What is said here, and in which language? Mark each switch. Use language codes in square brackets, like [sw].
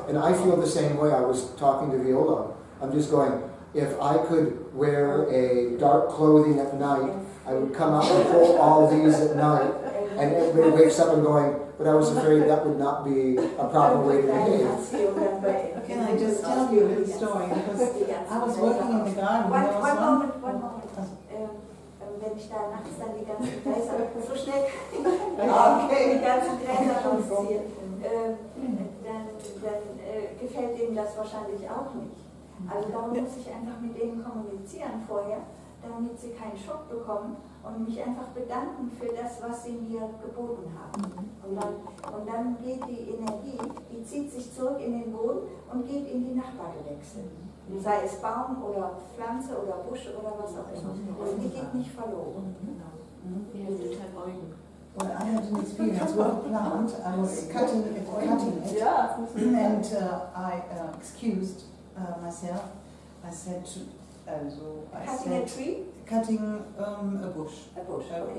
[en] And I feel the same way. I was talking to Viola. I'm just going, if I could wear a dark clothing at night, I would come out and pull all these at night. And everybody wakes up and going, but I was afraid that would not be a proper way to behave. Can I just tell you a story? Because I was working in the garden. One there was moment. [de] wenn ich da nachts dann die ganzen Gräser, so schnell [en] Okay. [de] die ganzen Gräser rausziehe, dann gefällt denen das wahrscheinlich auch nicht. Also darum muss ich einfach mit denen kommunizieren vorher, damit sie keinen Schock bekommen und mich einfach bedanken für das, was sie mir geboten haben. Und dann geht die Energie, die zieht sich zurück in den Boden und geht in die Nachbargewächse. Sei es Baum oder Pflanze oder Busch oder was auch immer. Also die geht nicht verloren. [en] Well, I had an experience with a plant. I was cutting it, and I excused myself. I said, Cutting a tree? Cutting a bush. A bush, okay.